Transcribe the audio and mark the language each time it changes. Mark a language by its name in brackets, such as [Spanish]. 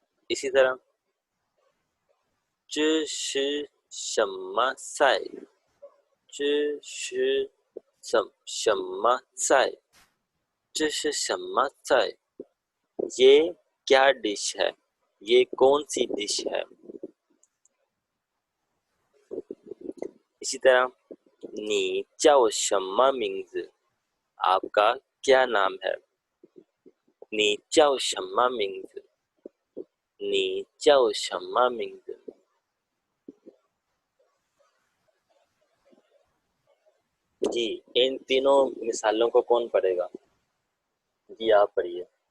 [Hindi] इसी तरह [Chinese] 这是什么菜，这是什么菜，这是什么菜, [Hindi] ये क्या डिश है, ये कौन सी डिश है। इसी तरह [Chinese] 你叫什么名字, [Hindi] आपका क्या नाम है। [Chinese] 你叫什么名字，你叫什么名字。 [Hindi] जी, इन तीनों मिसालों को कौन पढ़ेगा? जी आप पढ़िए।